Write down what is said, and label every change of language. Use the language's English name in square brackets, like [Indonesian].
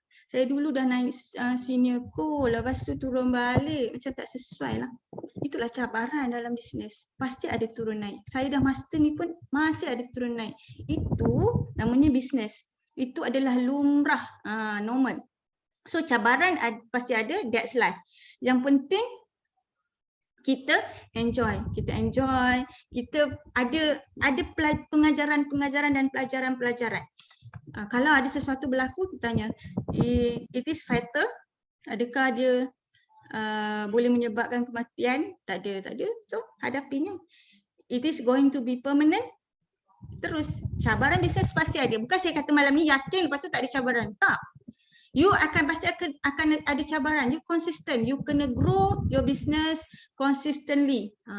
[Malay] Saya dulu dah naik senior co, lepas tu turun balik. Macam tak sesuai lah. Itulah cabaran dalam bisnes. Pasti ada turun naik. Saya dah master ni pun masih ada turun naik. Itu namanya bisnes. Itu adalah lumrah, normal. So cabaran pasti ada, [English] that's life. [Malay] Yang penting kita enjoy, kita ada pengajaran dan pelajaran. Kalau ada sesuatu berlaku, kita tanya, [English] it is fatal? [Malay] Adakah dia boleh menyebabkan kematian? Tak ada. So hadapinya. [English] It is going to be permanent? [Malay] Terus cabaran bisnes pasti ada. Bukan saya kata malam ni yakin lepas tu tak ada cabaran. Tak. You pasti akan ada cabaran. You consistent. [English] You [Malay] kena [English] grow your business consistently.